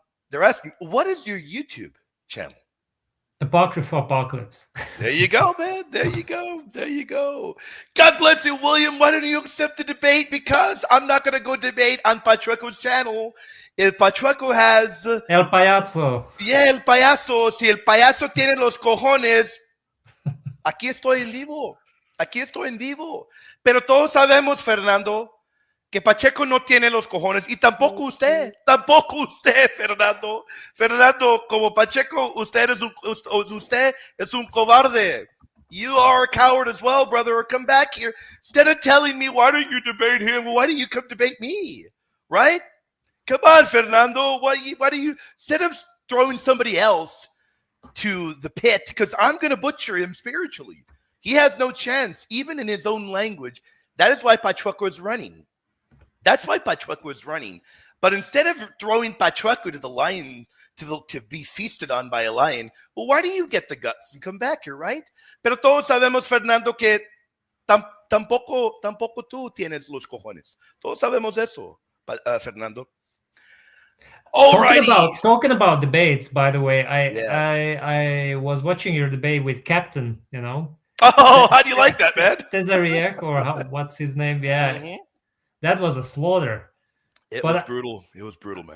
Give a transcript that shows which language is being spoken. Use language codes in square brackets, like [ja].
[en] They're asking, what is your YouTube channel? Apocrypha Apocalypse. There you go, man. There you go. God bless you, William. Why don't you accept the debate? Because I'm not going to go debate on Pachueco's channel. If Pachueco has... [es] El payaso. Yeah, el payaso. Si el payaso tiene los cojones, aquí estoy en vivo. Pero todos sabemos, Fernando, que Pacheco no tiene los cojones, y tampoco usted, Fernando. Fernando, como Pacheco, usted es un cobarde. [en] You are a coward as well, brother. Come back here. Instead of telling me, why don't you debate him? Why don't you come debate me? Right? Come on, Fernando. Why do you, instead of throwing somebody else to the pit, because I'm going to butcher him spiritually. He has no chance, even in his own language. That is why Pachueco is running. But instead of throwing Pachueco to the lion, to be feasted on by a lion, well, why do you get the guts and come back here, right? [es] Pero todos sabemos, Fernando, que tampoco tú tienes los cojones. Todos sabemos eso, Fernando. [en] Talking about debates, by the way, I was watching your debate with Captain, Oh, how do you like that, man? Tezariak, or what's his name? Yeah. Mm-hmm. That was a slaughter. It was brutal, man.